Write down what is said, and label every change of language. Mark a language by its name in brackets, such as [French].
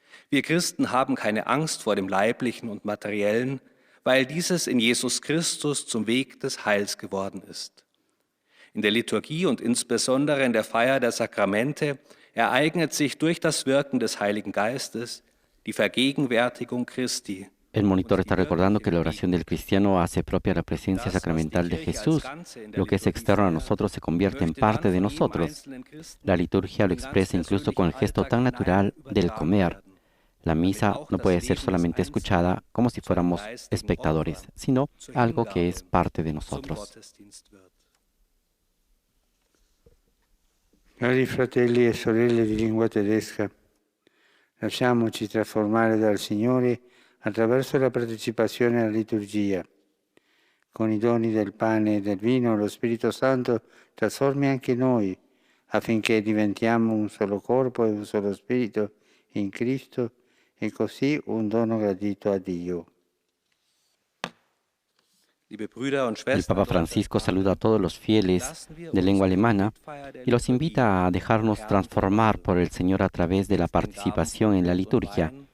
[German] Wir Christen haben keine Angst vor dem Leiblichen und Materiellen, weil dieses in Jesus Christus zum Weg des Heils geworden ist. In der Liturgie und insbesondere in der Feier der Sakramente ereignet sich durch das Wirken des Heiligen Geistes die Vergegenwärtigung Christi. [Spanish] El monitor está recordando que la oración del cristiano hace propia la presencia sacramental de Jesús. Lo que es externo a nosotros se convierte en parte de nosotros. La liturgia lo expresa incluso con el gesto tan natural del comer. La misa no puede ser solamente escuchada como si fuéramos espectadores, sino algo que es parte de nosotros. [Italian] Cari fratelli e sorelle di lingua tedesca, lasciamoci trasformare dal Signore attraverso la partecipazione alla liturgia. Con i doni del pane e del vino, lo Spirito Santo trasformi anche noi, affinché diventiamo un solo corpo e un solo spirito in Cristo e così un dono gradito a Dio. [Spanish] El Papa Francisco saluda a todos los fieles de lengua alemana y los invita a dejarnos transformar por el Señor a través de la participación en la liturgia.